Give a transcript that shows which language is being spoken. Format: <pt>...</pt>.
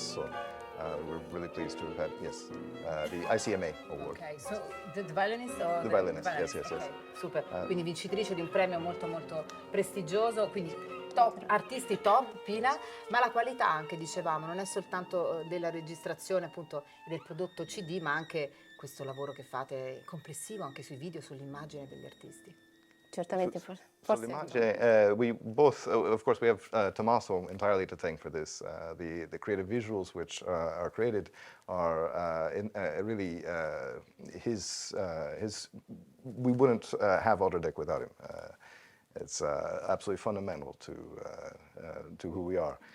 <en>So we're really pleased to have had, yes, the ICMA Award. Ok, so the violinist or The violinist, yes. Ok, super.</en> <it>Quindi vincitrice di un premio molto molto prestigioso, quindi top, artisti top, Pina, ma la qualità anche, dicevamo, non è soltanto della registrazione appunto del prodotto CD, ma anche questo lavoro che fate complessivo anche sui video, sull'immagine degli artisti. Certamente,</it> <en>So</en> <it>forse</it> <en>l'imagine, we both, of course, we have Tommaso entirely to thank for this. The creative visuals which are created are really his. We wouldn't have Odradek without him. It's absolutely fundamental to who we are.</en>